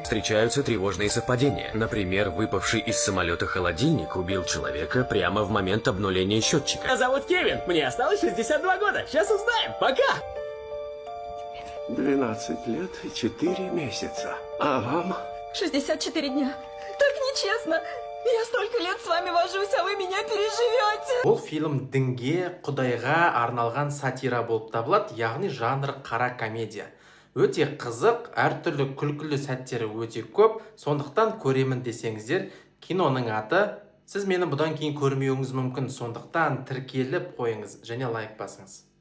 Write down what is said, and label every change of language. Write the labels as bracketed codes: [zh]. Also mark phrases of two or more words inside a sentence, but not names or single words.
[ru] Встречаются тревожные совпадения. Например, выпавший из самолета холодильник убил человека прямо в момент обнуления счетчика. Меня зовут Кевин, мне осталось 62 года. Сейчас узнаем, пока! 12 лет и 4 месяца. А вам? 64 дня. Так нечестно. Я столько лет с вами вожусь, а вы меня переживете. [kk] Бұл фильм дінге, құдайға арналған сатира болып табылады, яғни жанры қара комедия. Өте қызық, әртүрлі күлкілі сәттері өте көп, сондықтан көремін десеңіздер, киноның аты, сіз мені бұдан кейін көрмеуіңіз мүмкін, сондықтан тіркеліп қойыңыз және лайк басыңыз.